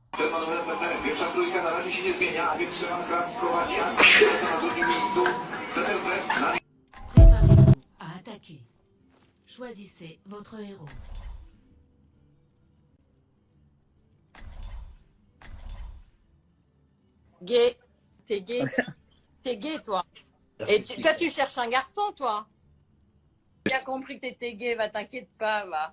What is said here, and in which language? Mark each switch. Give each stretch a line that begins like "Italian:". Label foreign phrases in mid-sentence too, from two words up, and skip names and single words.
Polish: Pierwsza trójka na razie się nie zmienia, a więc strzelanka prowadzi akcję na drugim miejscu. Peter na
French: Préparez-vous à attaquer. Choisissez votre héros. Gay. T'es gay. T'es gay, toi. Et toi, tu cherches un garçon, toi. J'ai bien compris que t'étais gay, va, t'inquiète pas, va.